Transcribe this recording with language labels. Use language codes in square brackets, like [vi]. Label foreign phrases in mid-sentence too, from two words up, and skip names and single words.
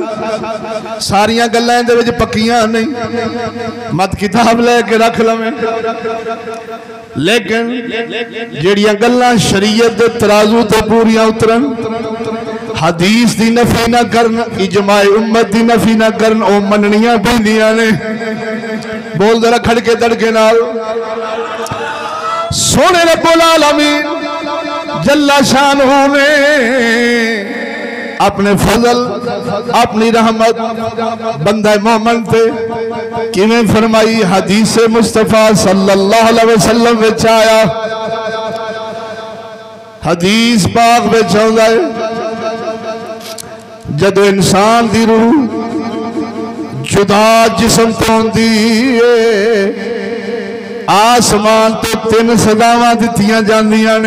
[pa] ساریاں گلاں دے وچ پکیاں نہیں، مت کتاب لے کے رکھ لویں، لیکن جیہڑیاں گلاں شریعت دے ترازو تے پوریاں اترن، حدیث دی نفی نہ کرن، اجماع امت دی نفی نہ کرن، او منیاں پیندیاں نے. بول ذرا کھڑکے دڑکے نال. سوہنے [ar] رب العالمين جل شأنه [pa] نے اپنے فضل اپنی رحمت بندہ مومن پے کویں فرمائی. حدیث مصطفیٰ [ar] صلى الله عليه وسلم [pa] وچ آیا، حدیث پاک وچ آؤندا ہے جدوں انسان دی روح جدا جسم توں ہوندی ہے، آسمان توں 3 صداواں دتیاں جاندیاں نے.